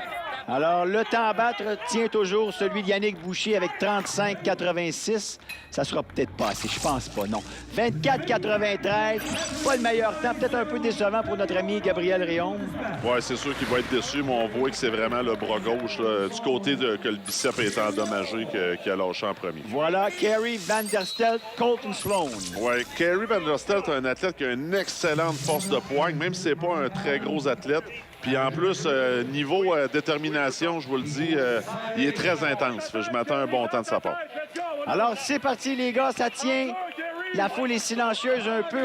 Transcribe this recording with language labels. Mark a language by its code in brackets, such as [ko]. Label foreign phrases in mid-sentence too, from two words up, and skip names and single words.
[fr] Alors, le temps à battre tient toujours celui de Yannick Boucher avec 35,86. Ça sera peut-être pas assez, je pense pas, non. 24,93, pas le meilleur temps. Peut-être un peu décevant pour notre ami Gabriel Réaume. Oui, c'est sûr qu'il va être déçu, mais on voit que c'est vraiment le bras gauche, là, du côté que le bicep est endommagé, qui a lâché en premier. Voilà, Kerry Van Der Stelt, Colton Sloan. Oui, Kerry Van Der Stelt est un athlète qui a une excellente force de poigne, même si c'est pas un très gros athlète. Puis en plus, niveau détermination, je vous le dis, il est très intense. Je m'attends à un bon temps de sa part. Alors, c'est parti, les gars, ça tient. La foule est silencieuse un peu.